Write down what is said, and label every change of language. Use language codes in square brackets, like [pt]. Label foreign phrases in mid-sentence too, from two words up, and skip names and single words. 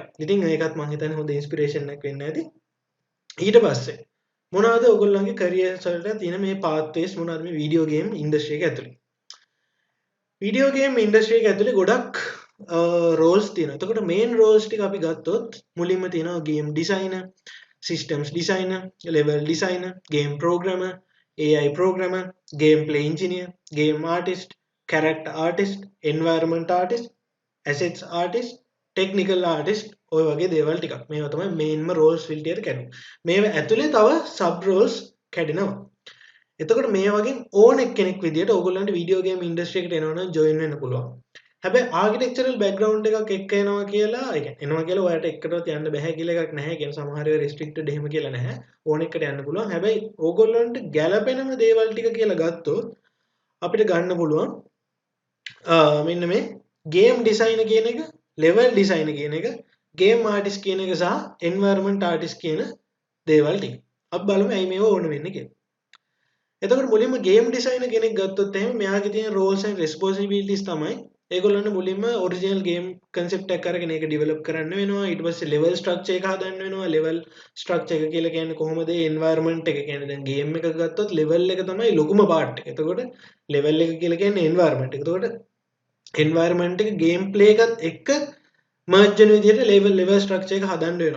[si] ඉතින් ඒකත් මං හිතන්නේ හොඳ ඉන්ස්පිරේෂන් එකක් වෙන්න ඇති. ඊට පස්සේ මොනවාද ඕගොල්ලන්ගේ කැරියර්ස් වලට තියෙන මේ පාත්වේස් මොනවාද මේ [en] video game industry [si] එක ඇතුළේ. [en] video game industry [si] එක ඇතුළේ ගොඩක් roles තියෙනවා. එතකොට [en] main roles [si] ටික අපි ගත්තොත් මුලින්ම තියෙනවා [en] game designer, systems designer, level designer, game programmer, AI programmer, gameplay engineer, game artist, character artist, environment artist, assets artist, technical artist [si] ඔය වගේ දේවල් ටිකක්. මේවා තමයි [en] main roles [si] විදියට කැඩෙන්නේ. මේවා ඇතුලේ තව [en] sub roles [si] කැඩෙනවා. එතකොට මේ වගේ ඕන එක්කෙනෙක් විදියට ඕගොල්ලන්ට [en] video game industry [si] එකට එනවා නම් join වෙන්න පුළුවන්. හැබැයි [en] architectural background [si] එකක් එක්ක එනවා කියලා ඒ කියන්නේ එනවා කියලා ඔයාලට එක්කටවත් යන්න බෑ කියලා එකක් නැහැ. කියන්නේ සමහර ඒවා රෙස්ට්‍රික්ටඩ් එහෙම කියලා නැහැ. ඕන එකට යන්න පුළුවන්. හැබැයි ඕගොල්ලන්ට ගැළපෙනම දේවල් ටික කියලා ගත්තොත් අපිට ගන්න පුළුවන් මෙන්න මේ [en] game designer [si] කියන එක, [en] level designer [si] කියන එක, [en] game artist [si] කියන එක සහ [en] environment artist [si] කියන දේවල් ටික. අපි බලමු ඇයි මේව ඕන වෙන්නේ කියලා. එතකොට මුලින්ම [en] game designer [si] කෙනෙක් ගත්තොත් එහෙනම් මෙයාගේ තියෙන [en] roles and responsibilities [si] තමයි ඒගොල්ලන්ට මුලින්ම [en] original game concept [si] එකක් අරගෙන ඒක ඩෙවලොප් කරන්න වෙනවා. ඊට පස්සේ [en] level structure [si] එක හදන්න වෙනවා. [en] level structure [si] එක කියලා කියන්නේ කොහොමද ඒ එන්වයරන්මන්ට් එක කියන්නේ දැන් ගේම් එකක් ගත්තොත් ලෙවල් එක තමයි ලොකුම පාර්ට් එක. එතකොට ලෙවල් එක කියලා කියන්නේ එන්වයරන්මන්ට් එක. එතකොට එන්වයරන්මන්ට් එක [en] game play [si] එකත් එක්ක මර්ජ් වෙන විදිහට [en] level structure [si] එක හදන්න වෙනවා.